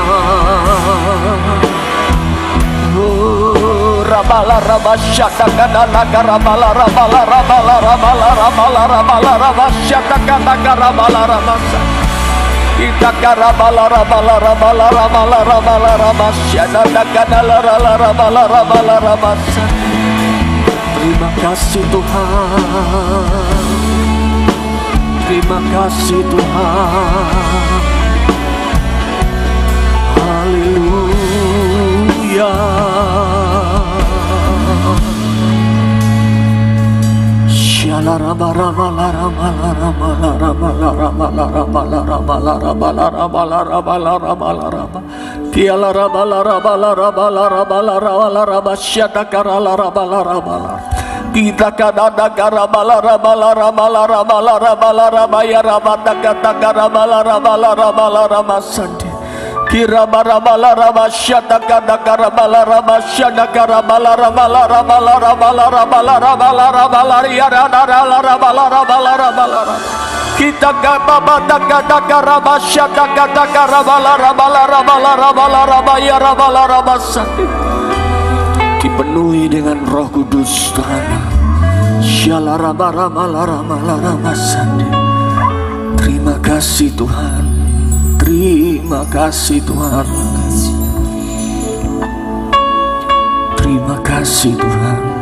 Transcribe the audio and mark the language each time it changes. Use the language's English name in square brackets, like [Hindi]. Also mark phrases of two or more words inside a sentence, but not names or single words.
[Indonesian] Rabala rabasyata kadala karabala rabala rabala rabala rabala rabala rabasyata kadala rabala ramasane kita karabala rabala rabala rabala rabala ramasyana daganala rabala rabala ramasan. Terima kasih Tuhan, terima kasih Tuhan. Haleluya. Shala rabala rabala rabala rabala rabala rabala rabala rabala rabala rabala rabala rabala rabala kiala rabala rabala rabala rabala rabala rabasyata karala rabala rabala kita kadada karabala rabala rabala rabala rabala rabaya rabata kata karabala rabala rabala ramasandi Kirabala rabasyata kadakarabala rabasyata karabala rabala rabala rabala rabala rabala rabala yarada rabala rabala rabala kita gabata kadakarabasya kadakarabala rabala rabala rabala rabaya rabala rabasati dipenuhi dengan Roh Kudus Tuhan. Syalarabala rabala rabasati. Terima kasih Tuhan. Terima kasih Tuhan. Terima kasih Tuhan.